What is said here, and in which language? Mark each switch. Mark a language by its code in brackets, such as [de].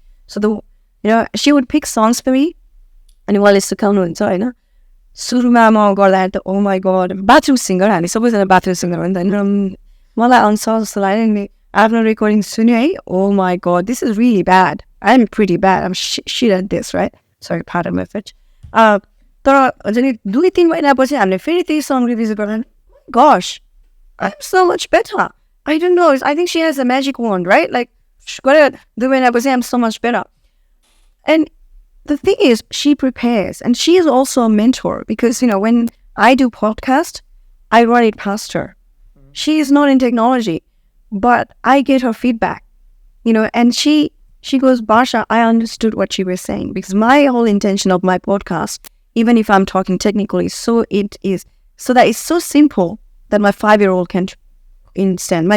[en] So she would pick songs for me, and while it's to [ne] सुरुमा म गर्दा त [en] oh my god, bathroom singer, [ne] हामी सबैजना [en] bathroom singer [ne] हो नि त. मलाई अनुसार जस्तो लाग्यो नि आफ्नो recording सुन्यो है, [en] oh my god, this is really bad. I'm pretty bad. I'm shit at this, right? Sorry, pardon my French. [ne] तर हुन्छ नि 2-3 महिनापछि हामीले फेरि त्यही song revisit गर्दा, [en] gosh, I'm so much better. I don't know. I think she has a magic wand, right? Like, [ne] गरेर 2 महिनापछि [en] I'm so much better. And the thing is, she prepares, and she is also a mentor, because, when I do podcast, I run it past her. She is not in technology, but I get her feedback, and she goes, Barsha, I understood what you were saying, because my whole intention of my podcast, even if I'm talking technically, so that it's so simple that my 5-year-old can understand.